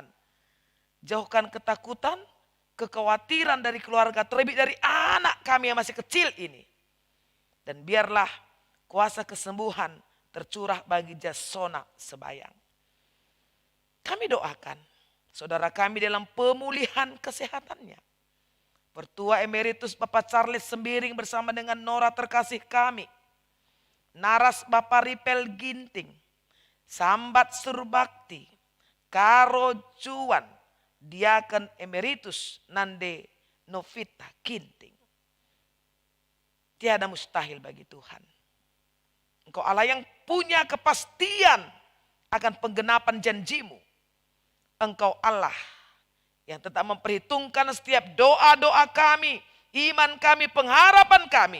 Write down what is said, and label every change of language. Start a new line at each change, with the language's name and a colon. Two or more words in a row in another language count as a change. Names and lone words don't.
Indonesian: Jauhkan ketakutan, kekhawatiran dari keluarga, terlebih dari anak kami yang masih kecil ini. Dan biarlah kuasa kesembuhan tercurah bagi Jasona Sebayang. Kami doakan saudara kami dalam pemulihan kesehatannya. Pertua Emeritus Bapak Charles Sembiring bersama dengan Nora terkasih kami. Naras Bapak Ripel Ginting, Sambat Surbakti, Karo Juan, Diaken Emeritus Nande Novita Ginting. Tiada mustahil bagi Tuhan. Engkau Allah yang punya kepastian akan penggenapan janjimu. Engkau Allah yang tetap memperhitungkan setiap doa-doa kami, iman kami, pengharapan kami.